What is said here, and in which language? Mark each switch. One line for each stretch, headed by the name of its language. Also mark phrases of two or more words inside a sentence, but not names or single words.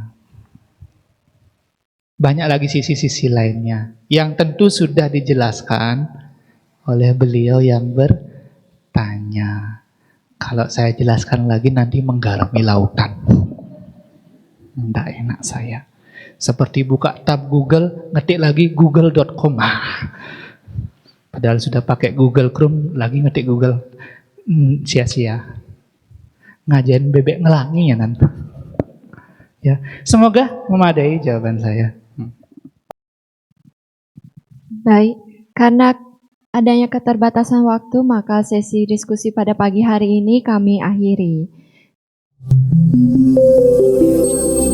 Indonesian: Banyak lagi sisi-sisi lainnya yang tentu sudah dijelaskan oleh beliau yang bertanya. Kalau saya jelaskan lagi nanti menggarami lautan. Tidak enak saya. Seperti buka tab Google, ngetik lagi google.com. Padahal sudah pakai Google Chrome, lagi ngetik Google. Sia-sia.
Balinese: Ngajain bebek ngelangi
Indonesian: ya nanti. Ya, semoga memadai jawaban saya. Baik, karena adanya keterbatasan waktu, maka sesi diskusi pada pagi hari ini kami akhiri.